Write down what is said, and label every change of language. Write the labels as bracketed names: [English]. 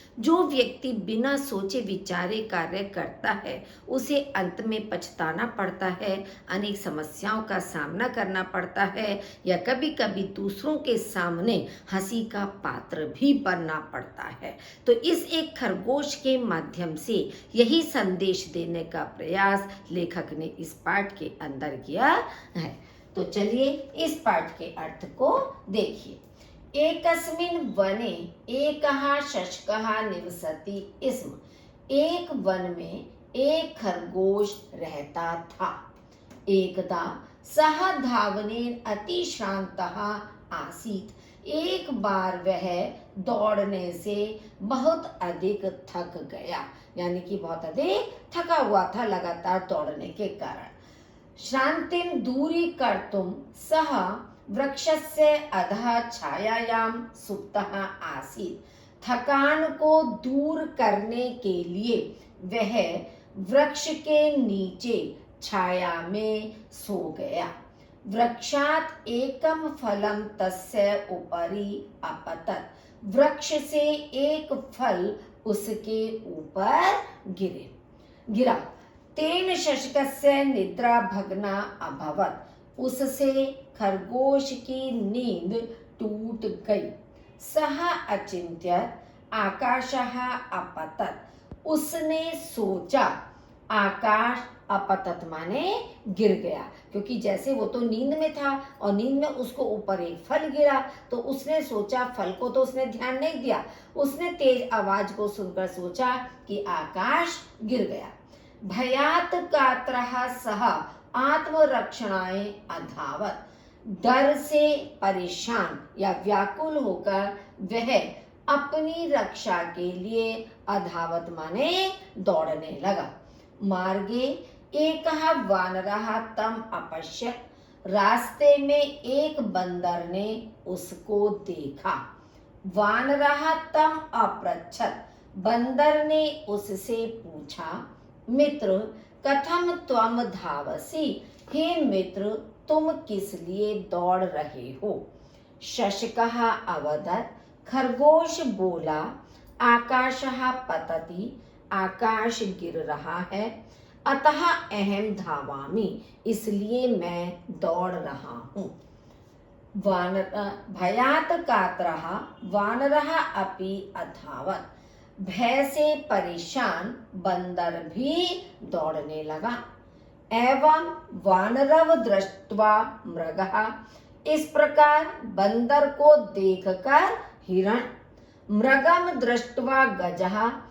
[Hindi] जो व्यक्ति बिना सोचे विचारे कार्य करता है उसे अंत में पछताना पड़ता है, अनेक समस्याओं का सामना करना पड़ता है या कभी कभी दूसरों के सामने हंसी का पात्र भी बनना पड़ता है। तो इस एक खरगोश के माध्यम से यही संदेश देने का प्रयास लेखक ने इस पाठ के अंदर किया है। तो चलिए इस पाठ के अर्थ को देखिए। [Sanskrit] एकस्मिन् वने एकः शशकः निवसति स्म। [Hindi] एक वन में एक खरगोश रहता था। [Sanskrit] एकदा सः धावनेन अतिश्रान्तः आसीत्। [Hindi] एक बार वह दौड़ने से बहुत अधिक थक गया, यानी कि बहुत अधिक थका हुआ था लगातार दौड़ने के कारण। [Sanskrit] श्रान्तिं दूरीकर्तुं सः वृक्षस्य अधः छायायां सुप्तः आसीत्। [Hindi] थकान को दूर करने के लिए वह वृक्ष के नीचे छाया में सो गया। [Sanskrit] वृक्षात् एकं फलं तस्य उपरि अपतत्। [Hindi] वृक्ष से एक फल उसके ऊपर गिरा। [Sanskrit] तेन शशकस्य निद्रा भग्ना अभवत्। [Hindi] उससे खरगोश की नींद टूट गई। [Sanskrit] सः अचिन्त्यत् आकाशः अपतत्। [Hindi] उसने सोचा, आकाश अपतत माने गिर गया, क्योंकि जैसे वो तो नींद में था और नींद में उसको ऊपर एक फल गिरा, तो उसने सोचा, फल को तो उसने ध्यान नहीं दिया, उसने तेज आवाज को सुनकर सोचा कि आकाश गिर गया। [Sanskrit] भयात् कातरः सः आत्मरक्षणाय अधावत्। [Hindi] डर से परेशान या व्याकुल होकर वह अपनी रक्षा के लिए अधावत माने दौड़ने लगा। [Sanskrit] मार्गे एकः वानरः तम अपश्यत्। [Hindi] रास्ते में एक बंदर ने उसको देखा। [Sanskrit] वानरः तम अपृच्छत्। [Hindi] बंदर ने उससे पूछा, [Sanskrit] मित्र कथम त्वम धावसि। [Hindi] हे मित्र, तुम किस लिए दौड़ रहे हो। [Sanskrit] शशकः अवदत्। [Hindi] खरगोश बोला, [Sanskrit] आकाशः पतति। [Hindi] आकाश गिर रहा है। [Sanskrit] अतः अहम धावामि। [Hindi] इसलिए मैं दौड़ रहा हूँ। [Sanskrit] भयात् कातरः वानरः अपि अधावत्। [Hindi] भय से परेशान बंदर भी दौड़ने लगा। [Sanskrit] एवं वानरव दृष्ट्वा मृगः। [Hindi] इस प्रकार बंदर को देखकर हिरण, [Sanskrit] मृगम दृष्ट्वा गजः।